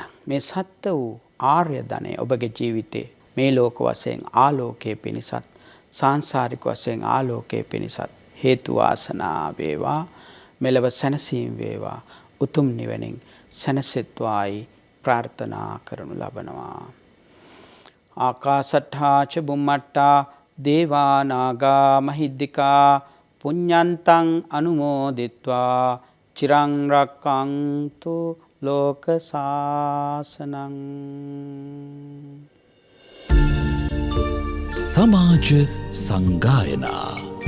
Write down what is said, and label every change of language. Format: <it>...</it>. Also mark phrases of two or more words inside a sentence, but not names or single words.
<si>මේ සත්ත වූ ආර්ය ධනය ඔබගේ ජීවිතේ මේ ලෝක වශයෙන් ආලෝකයේ පිණිසත්, සාංශාරික වශයෙන් ආලෝකයේ පිණිසත් හේතු වාසනා වේවා. මෙලව සැනසීම වේවා. උතුම් නිවනින් සැනසෙත්වායි ප්‍රාර්ථනා කරනු ලබනවා.</si> <pi>ආකාසට්ඨා ච බුම්මට්ඨා දේවා නාග මහිද්దికා පුඤ්ඤන්තං අනුමෝදිත්වා චිරං රක්ඛන්තු ලෝක සාසනං.</pi> <si>සමාජ සංගායනා</si>